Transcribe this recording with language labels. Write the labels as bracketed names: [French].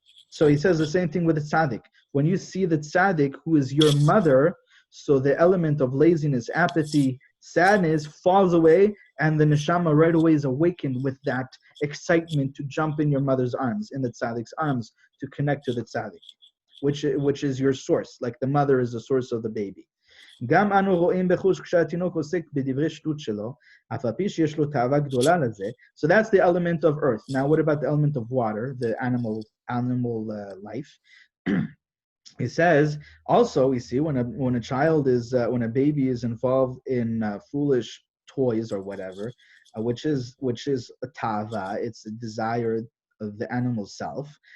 [English] So he says the same thing with the tzaddik. When you see the tzaddik, who is your mother, so the element of laziness, apathy, sadness falls away, and the neshama right away is awakened with that excitement to jump in your mother's arms, in the tzaddik's arms, to connect to the tzaddik, which is your source, like the mother is the source of the baby. [Hebrew] גם אנו רואים בחוש כשהתינוק עוסק בדברי שטות שלו, אף על פי שיש לו תאווה גדולה לזה. [English] So that's the element of earth. Now what about the element of water, the animal life? He says, also we see when a child is, when a baby is involved in foolish toys or whatever, which is a tava, it's a desire of the animal self.